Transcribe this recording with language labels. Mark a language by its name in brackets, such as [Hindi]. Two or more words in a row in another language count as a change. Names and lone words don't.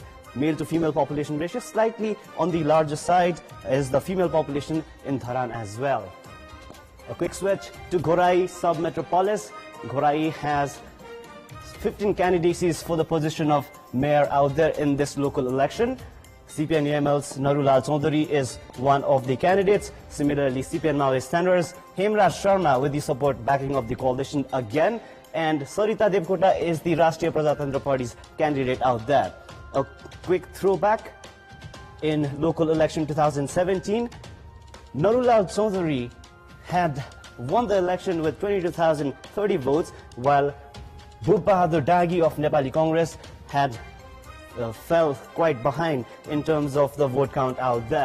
[English] Male to female population ratio slightly on the larger side is the female population in Dharan as well. A quick switch to Gorai sub-metropolis. Gorai has 15 candidacies for the position of mayor out there in this local election. CPN-UML's Narulal Chaudhary is one of the candidates. Similarly, CPN Maoist standards, Hemraj Sharma with the support backing of the coalition again. And Sarita Devkota is the Rashtriya Prajatantra Party's candidate out there. A quick throwback, in local election 2017, Narulal Chaudhary had won the election with 22,030 votes, while Bhup Bahadur Dagi of Nepali Congress had fell quite behind in terms of the vote count out there.